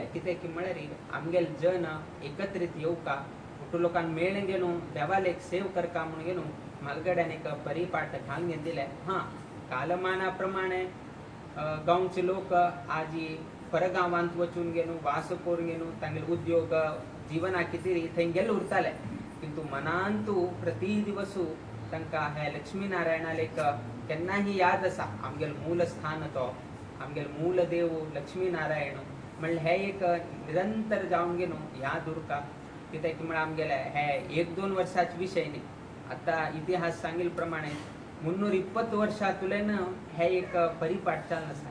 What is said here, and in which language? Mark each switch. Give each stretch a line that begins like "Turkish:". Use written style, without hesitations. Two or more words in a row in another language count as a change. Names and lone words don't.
Konkani: कित्याक की म्हळ्यार आमगेले जन एकत्रीत येवका उट्टू लोकांक मेळून घेवन देवाल एक सेव करका म्हणून घेवन म्हालगड्यांनी एक परिपाठ घालून दिले. हां, कालमाना प्रमाणे गांवचे लोक आजी परगांवांत वचून घेवन वास करून घेवन तांगेले उद्योग जीवना कितें थंय गेले उरताले. किंतु मनांतू प्रति दिवसू तांकां हे लक्ष्मीनारायणाले एक केन्नाही याद आसा. आमगेले मूल स्थान तो, आमगेले मूल देव लक्ष्मीनारायण म्हणल्यार हे एक निरंतर जावन घेवन याद उरता. कित्याक म्हळ्यार आमगेले हे 1-2 वर्साचे विशय न्ही. आतां इतिहास सांगिल्ले प्रमाणे 320 वर्सां तुलेन हे एक परिपाठ चालू आसा.